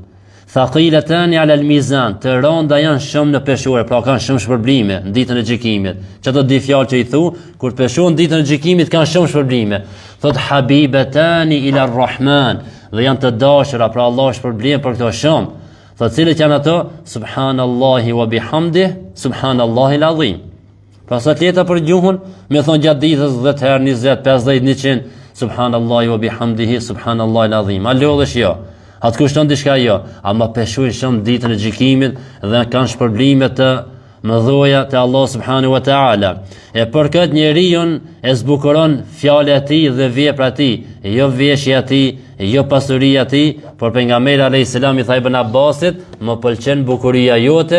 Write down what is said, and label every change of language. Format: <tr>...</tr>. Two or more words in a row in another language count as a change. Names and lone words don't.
<ar>ثقيلتان على الميزان,</ar> <sq>të rënda janë shumë në peshore, pra kanë shumë shpërblime në ditën e gjykimit. Çato dy fjalë që i thu, kur peshohen në ditën e gjykimit kanë shumë shpërblime. Thot</sq> <ar>حبيبتان إلى الرحمن,</ar> <sq>dhe janë të dashura, pra Allah shpërblen për këto shumë. Thot cilët janë ato?</sq> <ar>سبحان الله وبحمده سبحان الله العظيم.</ar> <sq>Pra sa të lehta për gjuhën, me thon gjatë ditës 10 herë, 20, 50, 100,</sq> <ar>سبحان الله وبحمده سبحان الله العظيم.</ar> <sq>A lodhesh jo? Atë kushton diçka jo, ama peshojnë shumë ditën e gjykimit dhe kanë shpërblime të mëdha te Allah</sq> <ar>سبحانه وتعالى.</ar> <sq>E për këtë njeriu e zbukuron fjalët e tij dhe veprat e tij, jo veshja e tij, jo pasuria e tij, por pejgamberi</sq> <ar>عليه السلام</ar> <sq>i tha Ibn Abbasit, më pëlqen bukuria jote.</sq>